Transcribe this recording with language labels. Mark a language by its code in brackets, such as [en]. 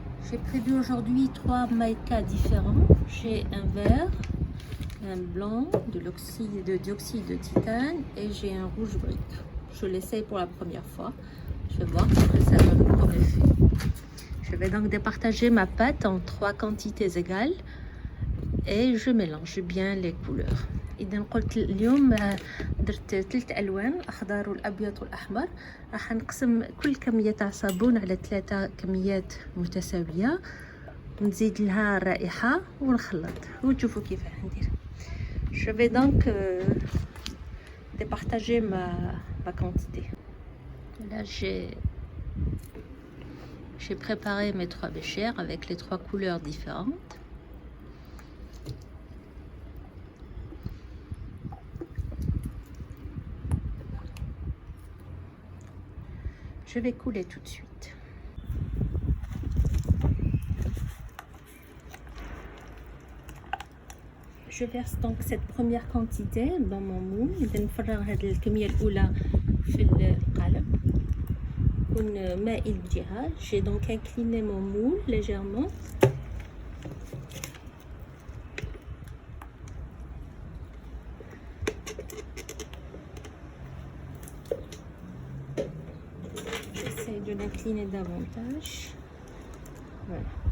[fr] J'ai prévu aujourd'hui 3 maïkas différents. J'ai un vert, un blanc, de dioxyde de titane et j'ai un rouge brique. Je l'essaye pour la première fois. Je vais voir ce que ça donne comme effet. Je vais donc départager ma pâte en 3 quantités égales et je mélange bien les couleurs. [ar] إذا قلت اليوم درت 3 ألوان الأخضر والأبيض والأحمر. راح نقسم كل كمية تاع صابون على 3 كميات متساوية ونزيد لها الرائحة ونخلط وتشوفوا كيفاه ندير. [fr] Je vais donc départager ma quantité. Là j'ai préparé mes 3 béchères avec les 3 couleurs différentes. Je vais couler tout de suite. Je verse donc cette première quantité dans mon moule. [ar] إذا نفرغ هذه الكمية الأولى في القالب يكون مائل بجهة. [fr] J'ai donc incliné mon moule légèrement. J'essaie de l'incliner davantage. Voilà.